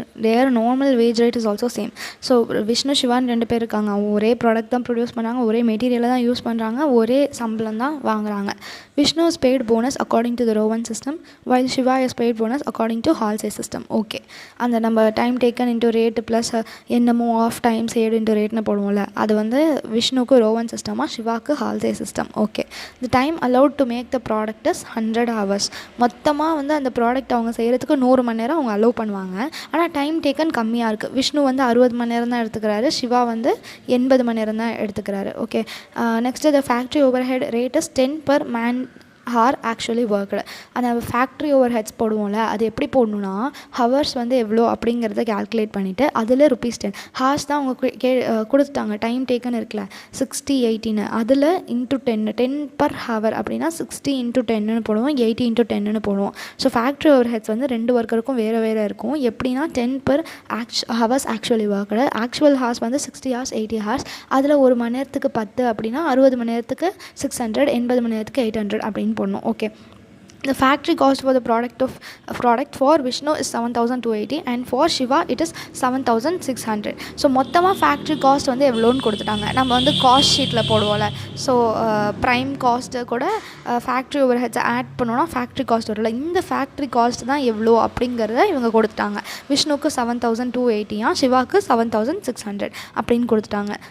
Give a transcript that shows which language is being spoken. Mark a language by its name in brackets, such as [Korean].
[English] Their normal wage rate is also same. [Tamil] So Vishnu Shivan ரெண்டு பேர் இருக்காங்க. ஒரே ப்ராடக்ட் தான் ப்ரொடியூஸ் பண்ணுறாங்க, ஒரே மெட்டீரியலை தான் யூஸ் பண்ணுறாங்க, ஒரே சம்பளம் தான் வாங்குறாங்க. [English] Vishnu is paid bonus according to the row 1 system, while Shiva is paid bonus according to Halsey system. [Tamil] Okay, அந்த நம்ம time taken into rate plus என்னமோ ஆஃப் டைம் சேவ்டு இன்ட்டு ரேட்னு போடுவோம்ல, அது வந்து விஷ்ணுக்கு row 1 சிஸ்டமாக, சிவாக்கு Halsey system. [English] Okay, the time allowed to make the product is 100 hours. [Tamil] மொத்தமாக வந்து அந்த ப்ராடக்ட் அவங்க செய்கிறதுக்கு 100 மணி நேரம் அவங்க அலோவ் பண்ணுவாங்க. ஆனால் டைம் டேக்கன் கம்மியாக இருக்குது. விஷ்ணு வந்து 60 மணி நேரம் தான் எடுத்துக்கிறாரு, சிவா வந்து 80 மணி நேரம் தான் எடுத்துக்கிறாரு. [English] Okay, next the factory overhead rate is 10 per man hour actually worked. [Tamil] அந்த ஃபேக்ட்ரி ஓவர் ஹெட்ஸ் போடுவோம்ல, அது எப்படி போடணுன்னா ஹவர்ஸ் வந்து எவ்வளோ அப்படிங்கிறத கேல்குலேட் பண்ணிவிட்டு அதில் ₹10 ஹார்ஸ் தான் அவங்க கொடுத்துட்டாங்க. டைம் டேக்கன் இருக்குல்ல 60 18, அதில் இன்ட்டு 10 per hour அப்படின்னா 60 × 10ன்னு போடுவோம், 80 × 10ன்னு போடுவோம். ஸோ ஃபேக்ட்ரி ஓவர் ஹெட்ஸ் வந்து ரெண்டு ஒர்க்கருக்கும் வேறு வேறு இருக்கும். எப்படின்னா 10 per hours actually worked, actual hours வந்து 60 hours 80 hours, அதில் ஒரு மணி நேரத்துக்கு 10 அப்படின்னா 60 மணி நேரத்துக்கு 600, 80 மணி நேரத்துக்கு 800 அப்படின்னு போடணும். Okay, [English] The factory cost for the product for Vishnu is 7,280 and for Shiva it is 7,600. [Tamil] So மொத்தமாக ஃபேக்ட்ரி காஸ்ட் வந்து எவ்வளோன்னு கொடுத்துட்டாங்க. நம்ம வந்து காஸ்ட் ஷீட்டில் போடுவோம்ல, ஸோ ப்ரைம் காஸ்ட்டு கூட ஃபேக்ட்ரி ஓவர் ஹெட்ஸை ஆட் பண்ணோன்னா ஃபேக்ட்ரி காஸ்ட் வரல. இந்த ஃபேக்ட்ரி காஸ்ட் தான் எவ்வளோ அப்படிங்கிறத இவங்க கொடுத்துட்டாங்க. விஷ்ணுக்கு 7,280, சிவாக்கு 7,600 அப்படின்னு கொடுத்துட்டாங்க.